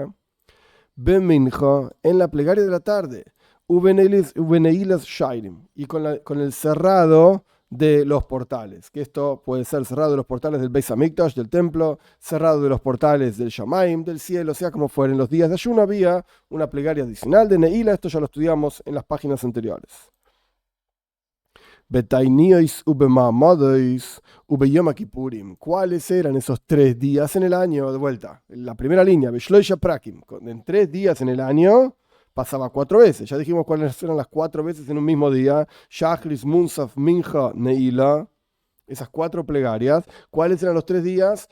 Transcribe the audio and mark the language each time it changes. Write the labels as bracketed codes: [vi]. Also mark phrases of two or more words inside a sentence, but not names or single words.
[es] Bemincha, en la plegaria de la tarde, [he] ובנעילת שערים, [es] y con el cerrado de los portales, que esto puede ser cerrado de los portales del [he] בית המקדש, [es] del templo, cerrado de los portales del Shamaim, del cielo, sea como fuera. En los días de ayuno había una plegaria adicional de Neila, esto ya lo estudiamos en las páginas anteriores. [he] בתעניות ובמעמדות וביום כיפורים. [es] ¿Cuáles eran esos 3 días en el año? De vuelta, la primera línea, [he] בשלשה פרקים, [es] en 3 días en el año pasaba 4 veces. Ya dijimos cuáles eran las 4 veces en un mismo día. Shachris, Musaf, Mincha, Neila. Esas 4 plegarias. ¿Cuáles eran los 3 días?